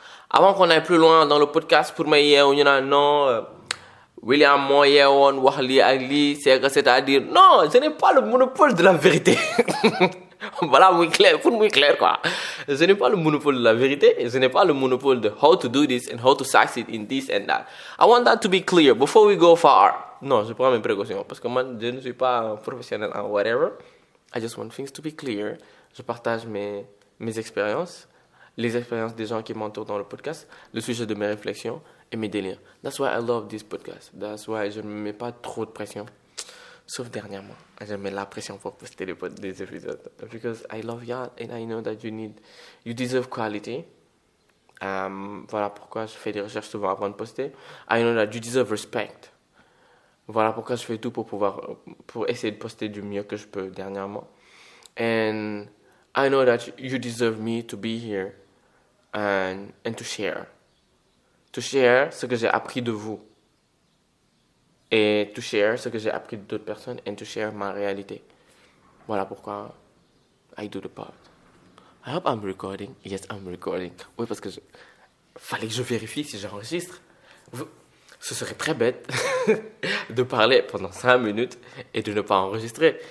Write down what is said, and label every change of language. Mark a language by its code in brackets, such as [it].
[fr] Avant qu'on aille plus loin dans le podcast, pour moi, non, William Moye, Wahli Ali, c'est-à-dire, non, je n'ai pas le monopole de la vérité. Voilà, pour moi clair quoi. Je n'ai pas le monopole de la vérité, je n'ai pas le monopole de [en] how to do this and how to succeed in this and that. I want that to be clear before we go far. [fr] Non, je prends mes précautions parce que moi, je ne suis pas un professionnel en whatever. [en] I just want things to be clear. [fr] Je partage mes expériences, les expériences des gens qui m'entourent dans le podcast, le sujet de mes réflexions et mes délires. [en] That's why I love this podcast. That's why [fr] je ne me mets pas trop de pression. Sauf dernièrement, je mets la pression pour poster des épisodes. [en] Because I love you and I know that you deserve quality. [fr] Voilà pourquoi je fais des recherches souvent avant de poster. [en] I know that you deserve respect. [fr] Voilà pourquoi je fais tout pour essayer de poster du mieux que je peux dernièrement. [en] And I know that you deserve me to be here and to share. To share [fr] ce que j'ai appris de vous. Et [en] to share [fr] ce que j'ai appris d'autres personnes et to share ma réalité. Voilà pourquoi [en] I do the part. I hope I'm recording. Yes, I'm recording. [fr] Oui, parce que fallait que je vérifie si j'enregistre. Ce serait très bête de parler pendant 5 minutes et de ne pas enregistrer.